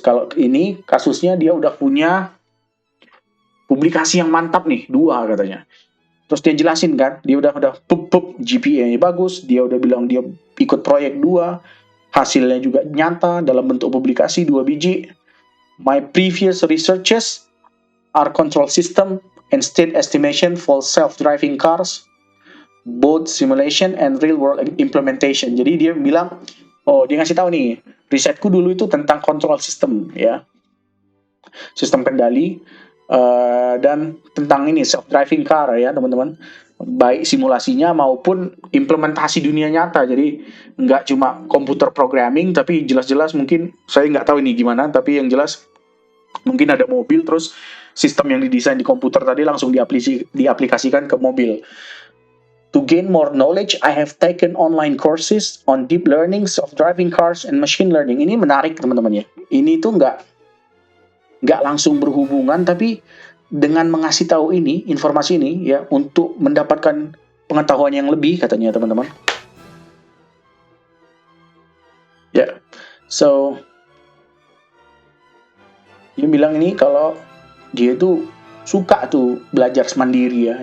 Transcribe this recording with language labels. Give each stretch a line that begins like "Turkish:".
Indonesian: Kalau ini kasusnya dia udah punya publikasi yang mantap nih, 2 katanya. Terus dia jelasin kan, dia udah GPA-nya bagus, dia udah bilang dia ikut proyek 2, hasilnya juga nyata dalam bentuk publikasi 2 biji.
English: My previous researches are control system and state estimation for self-driving cars, both simulation and real world implementation.
Indonesian: Jadi dia bilang, dia ngasih tahu nih, risetku dulu itu tentang control system ya, sistem kendali, dan tentang ini self-driving car ya teman-teman, baik simulasinya maupun implementasi dunia nyata. Jadi nggak cuma komputer programming, tapi jelas-jelas mungkin saya nggak tahu ini gimana, tapi yang jelas mungkin ada mobil terus sistem yang didesain di komputer tadi langsung diaplikasikan ke mobil.
English: To gain more knowledge, I have taken online courses on deep learning, self-driving cars, and machine learning.
Indonesian: Ini menarik teman-teman ya. Ini tuh nggak langsung berhubungan, tapi dengan mengasih tahu ini, informasi ini ya, untuk mendapatkan pengetahuan yang lebih katanya teman-teman. Ya, yeah. So dia bilang ini kalau dia tuh suka tuh belajar mandiri ya.